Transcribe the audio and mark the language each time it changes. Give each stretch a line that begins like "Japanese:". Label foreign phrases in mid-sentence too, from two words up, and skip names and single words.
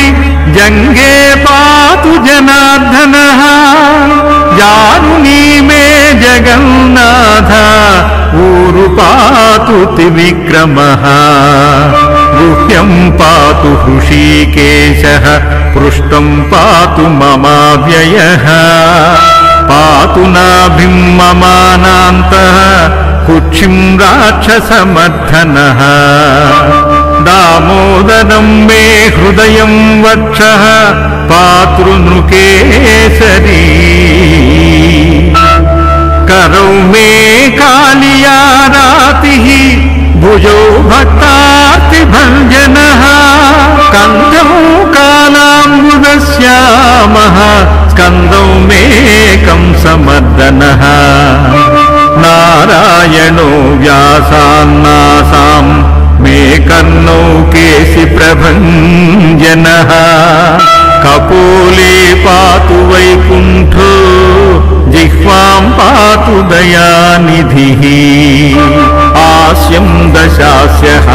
Sanskrit: జంఘే పాతు జనార్దనః జానునీ మే జగన్నాథ ఊరు పాతు త్రివిక్రమః గుహ్యం పాతు హృషీకేశః పృష్టం పాతు మమావ్యయః పాతు నాభిం మమానాంతః కుక్షిం రాక్షసమర్ధనః దామోదరం మే హృదయం వక్షః పాతృనృకేసరీ करौ मे कालियारातिः भुजौ भक्तार्तिभञ्जनः कन्धौ कालाम्बुदश्यामः स्कन्दौ मे कंसमर्दनः नारायणो व्यासान्नासां मे कर्णौ केशिप्रभञ्जनः कपोले पातु वैकुण्ठो जिह्वां पातु दयानिधिः आस्यं दशास्य